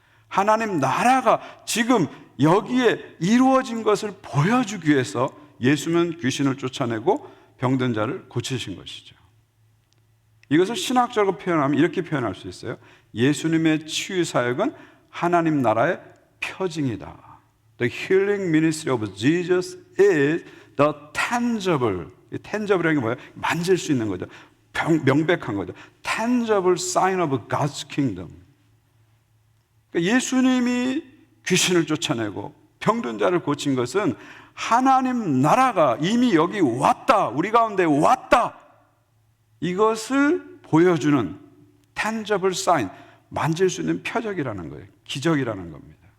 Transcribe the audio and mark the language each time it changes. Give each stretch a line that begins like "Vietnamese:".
Korean: 하나님 나라가 지금 여기에 이루어진 것을 보여주기 위해서 예수는 귀신을 쫓아내고 병든 자를 고치신 것이죠. 이것을 신학적으로 표현하면 이렇게 표현할 수 있어요. 예수님의 치유 사역은 하나님 나라의 표징이다.
English: The healing ministry of Jesus is the tangible.
Korean: tangible 이 뭐예요? 만질 수 있는 거죠. 명백한 거죠.
English: tangible sign of God's kingdom.
Korean: 그러니까 예수님이 귀신을 쫓아내고 병든 자를 고친 것은 하나님 나라가 이미 여기 왔다, 우리 가운데 왔다, 이것을 보여주는
English: tangible sign,
Korean: 만질 수 있는 표적이라는 거예요. 기적이라는 겁니다.